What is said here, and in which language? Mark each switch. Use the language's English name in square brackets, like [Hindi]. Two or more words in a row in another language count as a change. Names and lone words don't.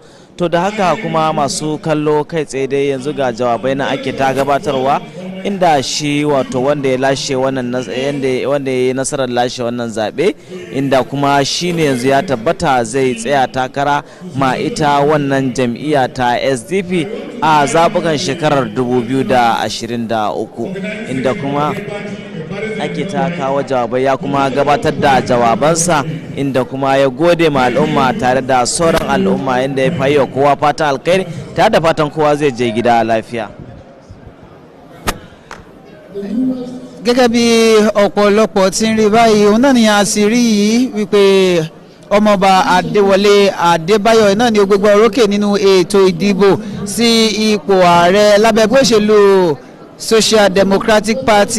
[Hausa] To da haka kuma masu kallo kai tsaye dai yanzu ga jawabai na ake ta gabatarwa, inda shi wato wanda ya lashe wannan wanda ya yi nasarar lashe wannan zaɓe, inda kuma shi ne yanzu ya tabbata zai tsaya takara ma ita wannan jam'iyya ta SDP a zaɓukan shekarar 2023, inda kuma ake ta kawo jawabai ya kuma gabatar da jawabansa, inda kuma ya gode ma al'umma tare da sauran al'umma, inda ya fayi wa kowa fata alkhairi tare da fatan kowa zai je gida lafiya. [Yoruba] Gẹ́gẹ́ bí ọ̀pọ̀lọpọ̀ tí ń rí báyìí, òun náà ni a sì rí yìí wípé ọmọọba Adéwọlé Adébáyọ̀ náà ni ó gbégbá orókè nínú ètò ìdìbò sí ipò ààrẹ lábẹ́ ẹgbẹ́ òṣèlú Social Democratic Party